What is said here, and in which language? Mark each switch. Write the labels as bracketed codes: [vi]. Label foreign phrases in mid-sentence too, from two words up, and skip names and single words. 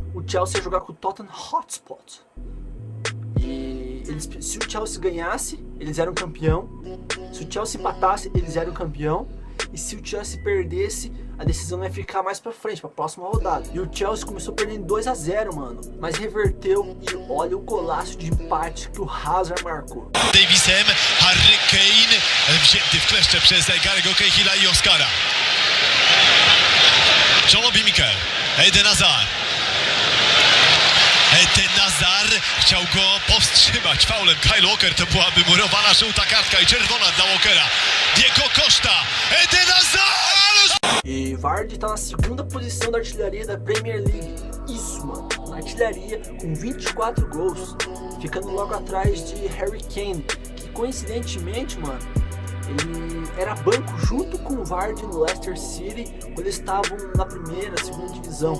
[pt] O Chelsea ia jogar com o Tottenham Hotspur. E se o Chelsea ganhasse, eles eram campeão. Se o Chelsea empatasse, eles eram campeão. E se o Chelsea perdesse, a decisão ia ficar mais pra frente, pra próxima rodada. E o Chelsea começou perdendo 2-0, mano. Mas reverteu e olha o golaço de empate que o Hazard marcou. [pl] Davies hem, Harry Kane wzięty w kleszcze przez Garego Cahilla i Oscara. Jean-Obi Mikel, Eden Hazard. Eden Hazard chciał go powstrzymać faulem. Kyle Walker, to byłaby murowana żółta kartka i czerwona dla Walkera. Diego Costa, Eden Hazard! [pt] E Vardy tá na segunda posição da artilharia da Premier League. Isso, mano, na artilharia com 24 gols, ficando logo atrás de Harry Kane, que coincidentemente, mano, ele era banco junto com o Vardy no Leicester City quando eles estavam na primeira, segunda divisão.